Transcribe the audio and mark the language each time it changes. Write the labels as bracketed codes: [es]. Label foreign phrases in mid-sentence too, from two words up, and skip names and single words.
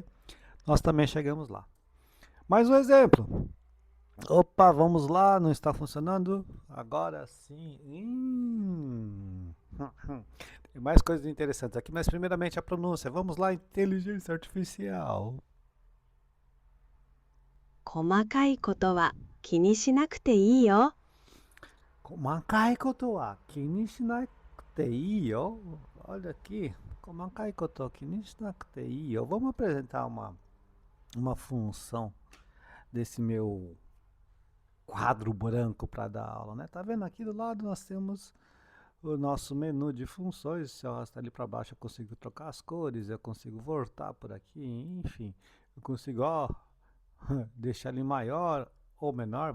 [pt] Nós também chegamos lá. Mais um exemplo. Opa, vamos lá, não está funcionando? Agora sim. Tem mais coisas interessantes aqui, mas primeiramente a pronúncia. Vamos lá, inteligência artificial. [ja] 細かいことは気にしなくていいよ。細かいことは気にしなくていいよ. [pt] Olha aqui. [ja] 細かいことは気にしなくていいよ. [pt] Vamos apresentar uma função desse meu quadro branco para dar aula, né? Tá vendo aqui do lado nós temos o nosso menu de funções. Se eu arrastar ali para baixo eu consigo trocar as cores, eu consigo voltar por aqui, enfim, eu consigo, ó, deixar ele maior ou menor.